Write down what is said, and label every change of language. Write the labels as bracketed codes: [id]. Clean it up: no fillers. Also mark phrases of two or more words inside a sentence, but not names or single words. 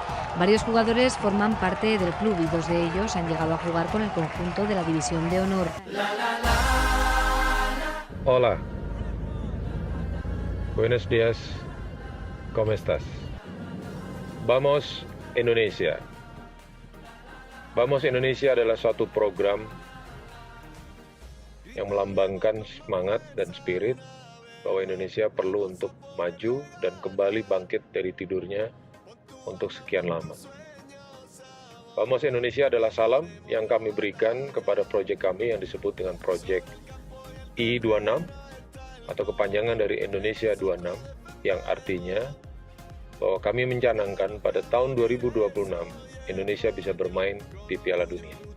[es] Varios jugadores forman parte del club y 2 de ellos han llegado a jugar con el conjunto de la División de Honor. Hola. Buenos días. ¿Cómo estás? Vamos Indonesia. [id] Vamos Indonesia adalah suatu program yang melambangkan semangat dan spirit bahwa Indonesia perlu untuk maju dan kembali bangkit dari tidurnya untuk sekian lama. Vamos Indonesia adalah salam yang kami berikan kepada proyek kami yang disebut dengan proyek I26 atau kepanjangan dari Indonesia 26, yang artinya bahwa kami mencanangkan pada tahun 2026 Indonesia bisa bermain di Piala Dunia.